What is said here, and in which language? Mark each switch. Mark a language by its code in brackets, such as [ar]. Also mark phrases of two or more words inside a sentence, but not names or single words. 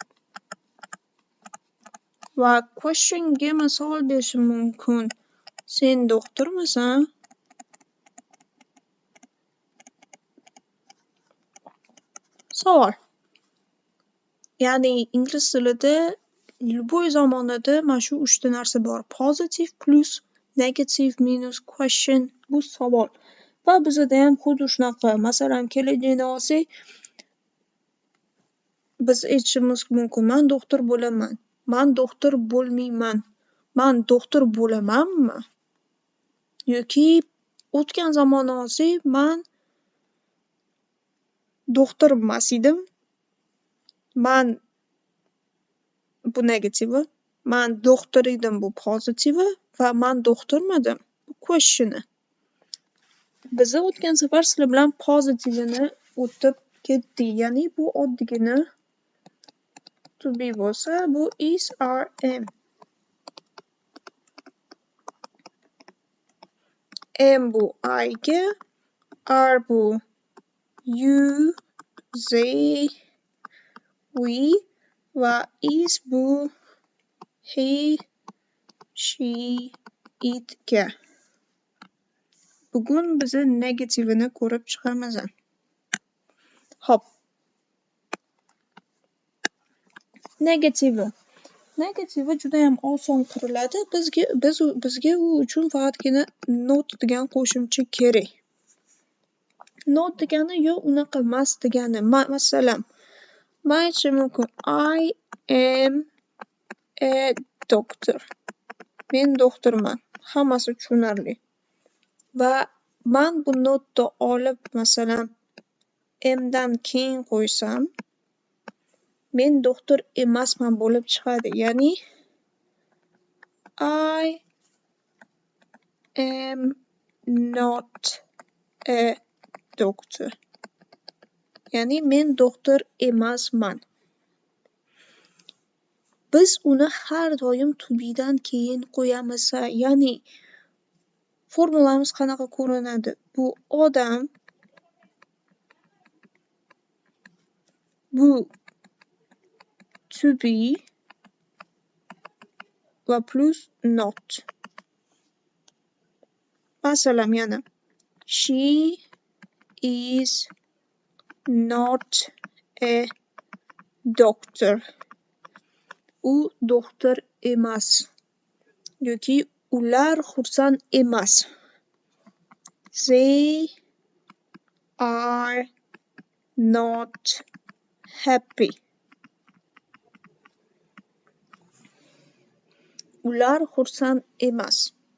[uz] Va questionga misol berishim mumkin: sen doktormisan? Savol. Ya'ni ingliz tilida любой zamonada mana shu 3 ta narsa bor. [en] Positive plus, negative minus, question [uz] bu savol. Va bizda ham xuddi shunaqa. Masalan, kelajakni olsak, biz aytishimiz mumkin: men doktor bo'laman. Men doktor bo'lmayman. Men doktor bo'lamanmi? Yoki o'tgan zamonni olsak, men doktor emas edim. Men bu negativi, men doktor edim bu pozitivi va men doktormadim bu questioni. Biz o'tgan safar sizlar bilan pozitivini o'tib ketdik. Ya'ni bu oddiygina [en] to be [uz] bo'lsa, bu [en] is, are, am. Am bu I ga, are bu you, they, we va is bu he, she, it ga. [uz] Bugun biz negativini ko'rib chiqamiz. Hop. Negativi juda ham oson quriladi. Bizga u uchun faqatgina not degan qo'shimcha kerak. Not degani yo unaqa emas degani. Masalan, men aytishim mumkin: [en] I am a doctor. [uz] Men doktorman. Hammasi tushunarli. Va men bu notni olib, masalan, amdan keyin qo'ysam, men doktor emasman bo'lib chiqadi. [en] Ya'ni I am not a doctor. [uz] Ya'ni men doktor emasman. Biz uni har doim [en] to be'dan [uz] keyin qo'yamiz. Ya'ni formulamiz qanaqa ko'rinadi? Bu odam, bu [en] to be [uz] va plus not. Masalan, yana [en] she is not a doctor. [uz] U doktor emas. Yoki ular xursand emas. [en] They are not happy. [uz] Ular xursand emas.